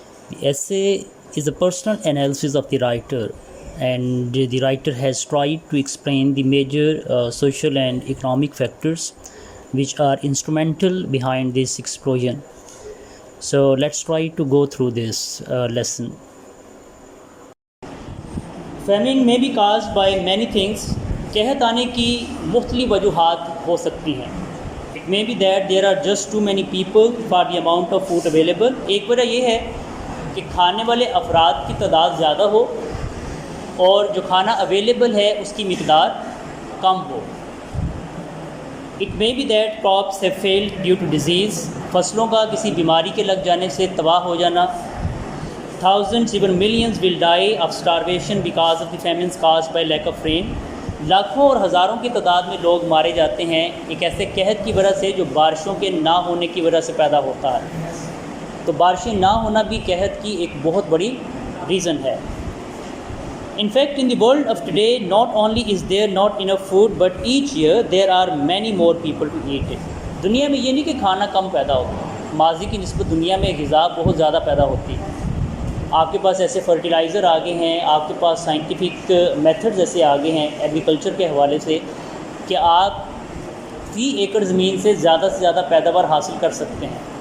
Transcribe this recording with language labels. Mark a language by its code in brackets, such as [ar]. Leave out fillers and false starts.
[en] The essay is a personal analysis of the writer, and the writer has tried to explain the major social and economic factors which are instrumental behind this explosion. So let's try to go through this lesson. Famine may be caused by many things. [ur] قحط آنے کی مختلف وجوہات ہو سکتی ہیں. [en] It may be that there are just too many people for the amount of food available. [ur] ایک وجہ یہ ہے کہ کھانے والے افراد کی تعداد زیادہ ہو اور جو کھانا اویلیبل ہے اس کی مقدار کم ہو. [en] It may be that crops have failed due to disease. [ur] فصلوں کا کسی بیماری کے لگ جانے سے تباہ ہو جانا. [en] thousands even millions will die of starvation because of the famines caused by lack of rain. [ur] لاکھوں اور ہزاروں کی تعداد میں لوگ مارے جاتے ہیں ایک ایسے قحط کی وجہ سے جو بارشوں کے نہ ہونے کی وجہ سے پیدا ہوتا ہے. تو بارشیں نہ ہونا بھی قحط کی ایک بہت بڑی ریزن ہے. [en] In fact, in the world of today, not only is there not enough food, but each year there are many more people to eat it. [ur] دنیا میں یہ نہیں کہ کھانا کم پیدا ہوتا ہے. ماضی کی نسبت دنیا میں غذا بہت زیادہ پیدا ہوتی ہے. آپ کے پاس ایسے فرٹیلائزر آگے ہیں, آپ کے پاس سائنٹیفک میتھڈز ایسے آگے ہیں ایگریکلچر کے حوالے سے کہ آپ فی ایکڑ زمین سے زیادہ پیداوار حاصل کر سکتے ہیں.